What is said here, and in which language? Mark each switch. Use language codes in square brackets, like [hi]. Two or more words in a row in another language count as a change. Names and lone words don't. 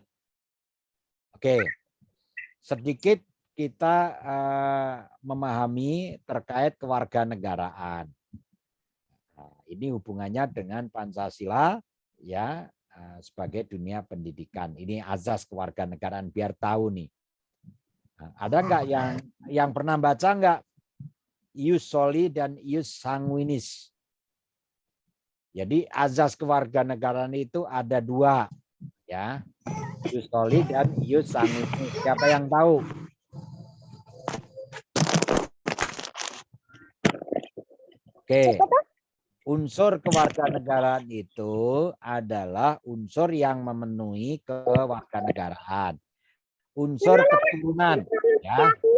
[id] Oke, sedikit kita memahami terkait kewarganegaraan. Nah, ini hubungannya dengan Pancasila ya. Sebagai dunia pendidikan. Ini azas kewarganegaraan biar tahu nih. Nah, ada nggak yang pernah baca nggak [la] ius soli [id] dan [la] ius sanguinis? [id] Jadi azas kewarganegaraan itu ada dua ya. [la] Ius soli dan ius sanguinis. [id] Siapa yang tahu? Oke. Unsur kewarganegaraan itu adalah unsur yang memenuhi kewarganegaraan. Unsur keturunan, ya.